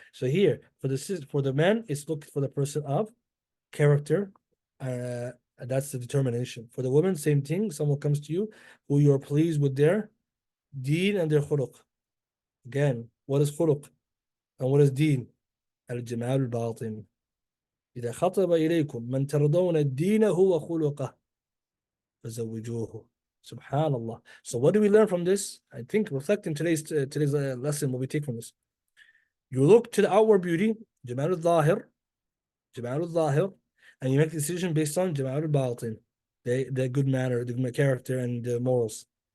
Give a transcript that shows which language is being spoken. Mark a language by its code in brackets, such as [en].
[en] So here, for the men, it's look for the person of character. That's the determination. For the women, same thing. Someone comes to you who you're pleased with their deen and their khuluq. Again, what is khuluq and what is deen? [ar] الجمال الباطن. إذا خطب إليكم من ترضون دينه وخلقه فزوجوه. Subhanallah. [en] So what do we learn from this? I think reflecting today's lesson, what we take from this. You look to the outward beauty, [ar] جمال الظاهر, [en] and you make a decision based on [ar] جمال الباطن, [en] the good manner, the good character, and the morals.